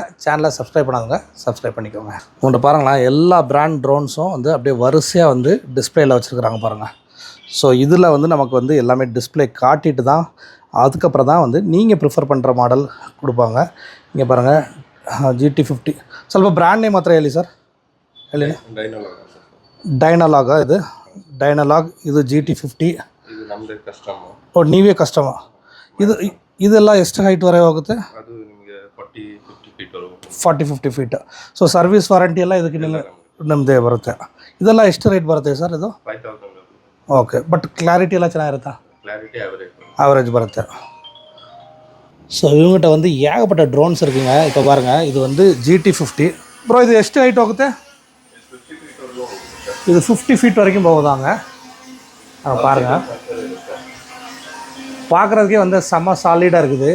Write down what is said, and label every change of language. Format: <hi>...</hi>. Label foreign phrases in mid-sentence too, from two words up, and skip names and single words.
<ta>சேனலை சப்ஸ்கிரைப் பண்ணாதவங்க சப்ஸ்கிரைப் பண்ணிக்கோங்க. உங்கள்கிட்ட பாருங்களேன், எல்லா</ta> <en>brand drones</en> <ta>வந்து அப்படியே வரிசையாக வந்து டிஸ்பிளேயில் வச்சுருக்குறாங்க பாருங்கள். ஸோ இதில் வந்து நமக்கு வந்து எல்லாமே டிஸ்பிளே காட்டிட்டு தான் அதுக்கப்புறம் தான் வந்து நீங்கள் ப்ரிஃபர் பண்ணுற மாடல் கொடுப்பாங்க. இங்கே பாருங்கள்,</ta> <kn>GT50 ಸ್ವಲ್ಪ ಬ್ರ್ಯಾಂಡ್ ನೇಮ್ ಹತ್ರ ಹೇಳಿ ಸರ್. ಹೇಳಿ. ಡೈನಲಾಗ ಇದು ಡೈನಲಾಗ್, ಇದು GT50. ಇದು ನಮ್ಮದೇ ಕಸ್ಟಮರ್. ಓ, ನೀವೇ ಕಸ್ಟಮರ್. ಇದೆಲ್ಲ ಎಷ್ಟು ಹೈಟ್ವರೆಗೆ ಹೋಗುತ್ತೆ? ಅದು ನಿಮಗೆ 40-50 ಫೀಟ್ ವರೆಗೂ. 40-50 ಫೀಟ್. ಸೊ</kn> <en>service warranty</en> <kn>ಎಲ್ಲ ಇದಕ್ಕೆ ನಮ್ಮದೇ ಬರುತ್ತೆ. ಇದೆಲ್ಲ ಎಷ್ಟು ರೇಟ್ ಬರುತ್ತೆ ಸರ್ ಇದು? 5000.</kn> <en>OK, but clarity</en> <kn>ಎಲ್ಲ ಚೆನ್ನಾಗಿರುತ್ತಾ? ಕ್ಲಾರಿಟಿ ஆவரேஜ் ಬರುತ್ತೆ.</kn> <ta>ஸோ இவங்ககிட்ட வந்து ஏகப்பட்ட ட்ரோன்ஸ் இருக்குங்க. இப்போ பாருங்கள், இது வந்து GT50. ப்ரோ, இது</ta> <kn>ಎಷ್ಟು ಹೈಟ್ ಹೋಗುತ್ತೆ?</kn> <ta>இது 50 ஃபீட் வரைக்கும் போகுதாங்க. பாருங்கள், பார்க்குறதுக்கே வந்து செம்ம சாலிடாக இருக்குது.</ta>